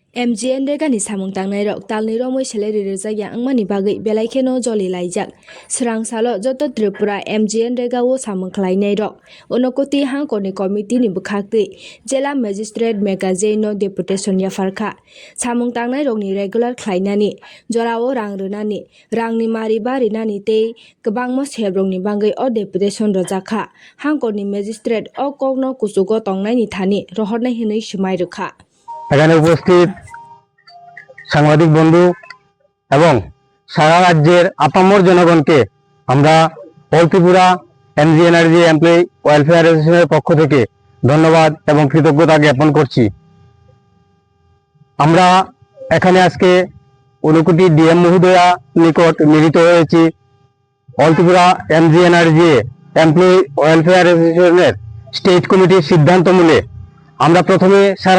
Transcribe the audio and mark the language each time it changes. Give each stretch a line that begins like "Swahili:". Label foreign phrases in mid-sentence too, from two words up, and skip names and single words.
Kok Borok: MGN regani samung tangnai rok talni romoi salary rejak angmani bagui belai kheno joli laijak srang salo joto Tripura MGN rega o samung khlainai rok onokoti hangkoni committee ni bwkhakti jela magistrate magazine no deputation ya farkha samung tangnai rok ni regular khlainani jorao rang rwnani rangni mari bari nani tei kwbangma sebrong ni bagui o deputation rojakha hangkoni magistrate o kokno kuchugo tongnai ni thani rohornai hinui smai rokha
Bangla: এখানে উপস্থিত সাংবাদিক বন্ধু এবং সারা রাজ্যের আপামর জনগণকে আমরা অল ত্রিপুরা এমজিএনআরজি এমপ্লয়ি ওয়েলফেয়ার অ্যাসোসিয়েশনের পক্ষ থেকে ধন্যবাদ এবং কৃতজ্ঞতা জ্ঞাপন করছি। আমরা এখানে আজকে ঊনকোটি ডিএম মহোদয়া নিকট মিলিত হয়েছি অল ত্রিপুরা এমজিএনআরজি এমপ্লয়ি ওয়েলফেয়ার অ্যাসোসিয়েশনের
English: state committee
Bangla: সিদ্ধান্ত মূলে আমরা প্রথমে সারা